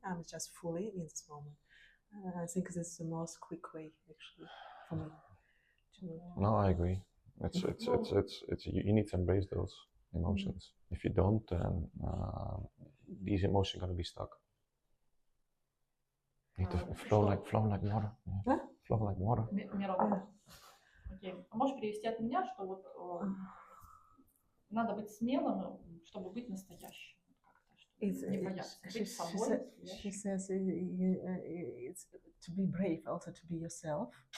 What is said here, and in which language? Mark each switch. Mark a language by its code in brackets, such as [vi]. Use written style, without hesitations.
[en] I'm just fully in this moment. I think this is the most quick way, actually, for me. No, I agree. It's you need to embrace those emotions. If you don't, then these emotions are gonna be stuck. You need to flow like water. Yeah. Flow like water. Окей. [ru] А можешь перевести от меня, что вот надо быть смелым, чтобы быть настоящим. [en] It's, [ru] Не бояться. [en] she, [ru] Быть собой. [en] she says it's to be brave, also to be yourself.